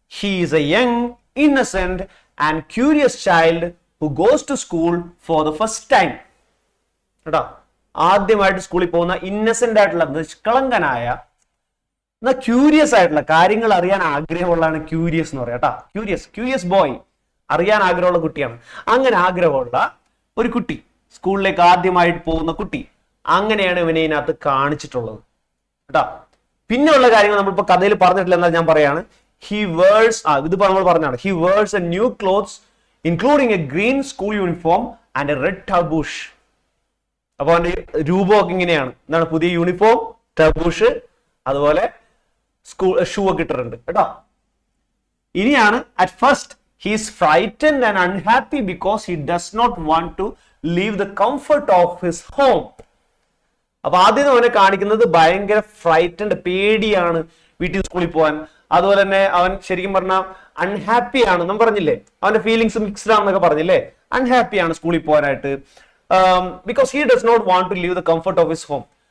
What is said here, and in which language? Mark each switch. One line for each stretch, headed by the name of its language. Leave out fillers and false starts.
English: He is a young, innocent and curious child who goes to school for the first time.
Malayalam: കേട്ടോ, ആദ്യമായിട്ട് സ്കൂളിൽ പോകുന്ന ഇന്നസെന്റ് ആയിട്ടുള്ള നിഷ്കളങ്കനായ curious ആയിട്ടുള്ള കാര്യങ്ങൾ അറിയാൻ ആഗ്രഹമുള്ളതാണ് ക്യൂരിയസ് എന്ന് പറയാം കേട്ടോ. ക്യൂരിയസ് ബോയ്, അറിയാൻ ആഗ്രഹമുള്ള കുട്ടിയാണ്. അങ്ങനെ ആഗ്രഹമുള്ള ഒരു കുട്ടി, സ്കൂളിലേക്ക് ആദ്യമായിട്ട് പോകുന്ന കുട്ടി, അങ്ങനെയാണ് ഇവനെ ഇതിനകത്ത് കാണിച്ചിട്ടുള്ളത് കേട്ടോ. പിന്നെയുള്ള കാര്യങ്ങൾ നമ്മളിപ്പോ കഥയിൽ പറഞ്ഞിട്ടില്ല എന്നാൽ ഞാൻ പറയാണ്. ഇതിപ്പോ നമ്മൾ പറഞ്ഞാണ്.
English: He wears a new clothes including a green school uniform and a red tarboosh.
Malayalam: അപ്പൊ അവന്റെ രൂപമൊക്കെ ഇങ്ങനെയാണ്. എന്താണ്? പുതിയ യൂണിഫോം, ടർബൂഷ്, അതുപോലെ ഷൂ ഒക്കെ ഇട്ടിട്ടുണ്ട് കേട്ടോ. ഇനിയാണ്
English: At first he is frightened and unhappy because he does not want to leave the comfort of his home.
Malayalam: അപ്പൊ ആദ്യം അവനെ കാണിക്കുന്നത് ഭയങ്കര ഫ്രൈറ്റൻഡ്, പേടിയാണ് വീട്ടിൽ സ്കൂളിൽ പോകാൻ. അതുപോലെ തന്നെ അവൻ ശരിക്കും പറഞ്ഞാൽ അൺഹാപ്പി ആണ്. നമ്മൾ പറഞ്ഞില്ലേ അവന്റെ ഫീലിങ്സ് മിക്സ്ഡ് ആണെന്നൊക്കെ പറഞ്ഞില്ലേ. അൺഹാപ്പി ആണ് സ്കൂളിൽ പോകാനായിട്ട്.
English: Because he does not want to leave the comfort of his home.